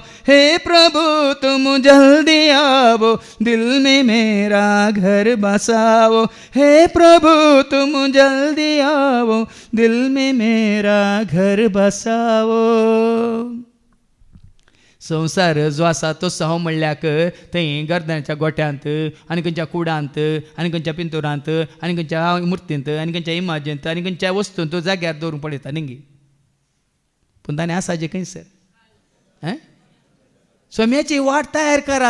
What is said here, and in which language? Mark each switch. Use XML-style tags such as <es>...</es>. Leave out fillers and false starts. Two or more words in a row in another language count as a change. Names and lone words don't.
<hi>हे प्रभु तुम जल्दी आओ, दिल में मेरा घर बसाओ। हे प्रभु तुम जल्दी आओ, दिल में मेरा घर बसाओ।</hi> <kok>संसार जो आसा तो सहो म्हणल्याक थंय गर्दनाच्या गोठ्यांत आनी खंयच्या कुडांत आनी खंयच्या पिंतुरांत आनी खंयच्या मुर्तींत आनी खंयच्या इमाजेंत आनी खंयच्या वस्तूंत तो जाग्यार दवरून पडयता न्ही. पूण ताणें आसा जे खंयसर सोम्याची वाट तयार करा.</kok>